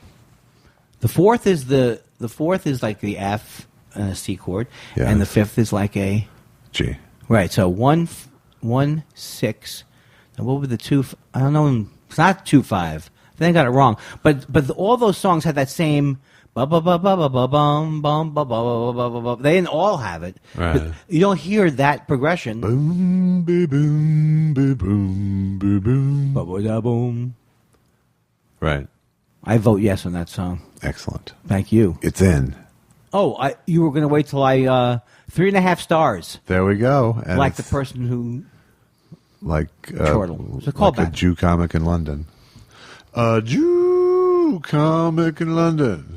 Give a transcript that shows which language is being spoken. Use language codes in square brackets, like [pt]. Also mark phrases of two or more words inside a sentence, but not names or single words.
[en] The fourth is like the F C chord, Yeah. and the fifth is like a G. right. So 1, 6. And what were the two? I don't know. It's not 2, 5. I think I got it wrong. But all those songs had that same. Ba ba ba ba ba ba bum bum ba ba ba ba ba ba. They didn't all have it. Right. But you don't hear that progression. Boom, boo, boom, boo, boom, boo, boom. Ba ba da boom. Right. I vote yes on that song. Excellent. Thank you. It's in. Oh, you were going to wait till I 3.5 stars, There we go. And like the it's person who like Chortle. It's a like callback. a Jew comic in London. A Jew comic in London.